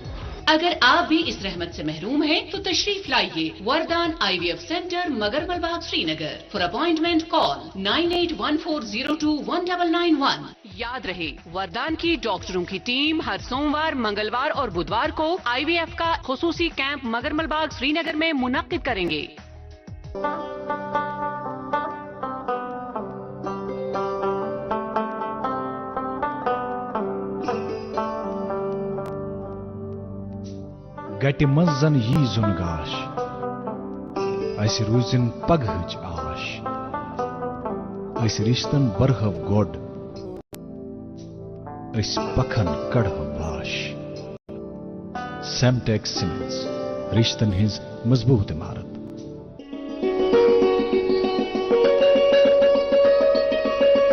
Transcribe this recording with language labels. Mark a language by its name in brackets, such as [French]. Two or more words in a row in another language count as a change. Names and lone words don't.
[Urdu] اگر آپ بھی اس رحمت سے محروم ہیں تو تشریف لائیے وردان آئی وی ایف سینٹر مگرمل باغ سرینگر. [English] For appointment call 9814021991. [Urdu] یاد رہے، وردان کی ڈاکٹروں کی ٹیم ہر سوموار، منگلوار اور بدھوار کو آئی وی ایف کا خصوصی کیمپ مگرمل باغ سرینگر میں منعقد کریںگے. [Kashmiri] گٹہٕ منٛز زن یی ژوٗن گاش، أسۍ روٗزِن پگاہچ آش، أسۍ رِشتن بَرَو گوڈ، أسۍ پَکھن کَڑَو واش. سیمٹیکس سیمنٹس، رِشتن ہِنز مضبوط عمارت.